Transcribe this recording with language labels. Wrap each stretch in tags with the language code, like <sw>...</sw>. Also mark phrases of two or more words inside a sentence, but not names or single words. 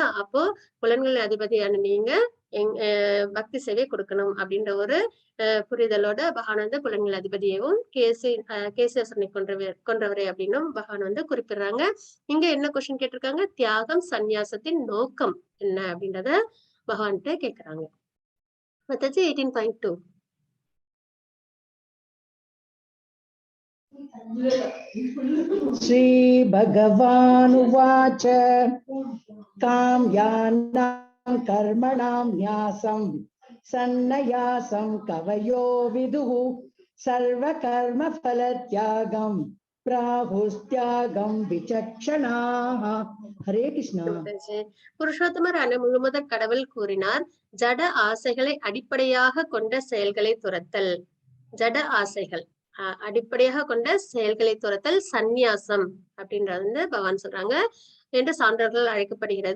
<ta>அப்போ புலன்களின் அதிபதியான நீங்க பக்தி சேவை கொடுக்கணும் அப்படின்ற ஒரு புரிதலோட பகவான் வந்து புலன்கள் அதிபதியவும் கேசேசனை கொன்றவரே அப்படின்னும் பகவான் வந்து குறிப்பிடுறாங்க. இங்க என்ன கொஸ்டின் கேட்டிருக்காங்க, தியாகம் சந்நியாசத்தின் நோக்கம் என்ன அப்படின்றத பகவான்கிட்ட கேக்குறாங்க. மத்தாச்சி 18.2</ta> <sa>श्री भगवानुवाच काम्यानां कर्मणां न्यासं सन्न्यासं कवयो विदुः, सर्वकर्मफलत्यागं प्राहुस्त्यागं विचक्षणाः। हरे कृष्णा।</sa> <ta>புருஷோத்தமரான முழுமுதற் கடவுள் கூறினார், ஜட ஆசைகளை அடிப்படையாக கொண்ட செயல்களை துரத்தல், ஜட ஆசைகள் அடிப்படையாக கொண்ட செயல்களை துரத்தல் சந்நியாசம் அப்படின்றது வந்து பகவான் சொல்றாங்க என்று சான்றோர்கள் அழைக்கப்படுகிறது.</ta>